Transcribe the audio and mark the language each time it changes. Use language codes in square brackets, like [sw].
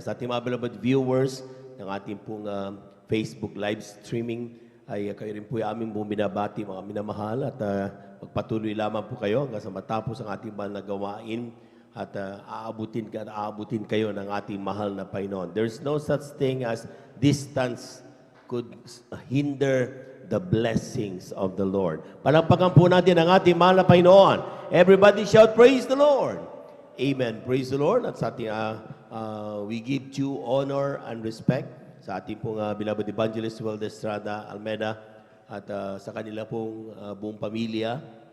[tl] Sa ating mga [en] beloved viewers [tl] ng ating pong Facebook live streaming, ay kayo rin po ay aming binabati mga minamahal at magpatuloy lamang po kayo hanggang sa matapos ang ating mahal na gawain at aabutin kayo ng ating mahal na Panginoon. [en] There's no such thing as distance could hinder the blessings of the Lord. [tl] Palakpakan po natin ang ating mahal na Panginoon. [en] Everybody shout, praise the Lord. Amen. Praise the Lord. [tl] At sa ating, [en] we give due honor and respect [tl] sa ating pong beloved evangelist Waldes Estrada Almeida at sa kanila pong buong pamilya.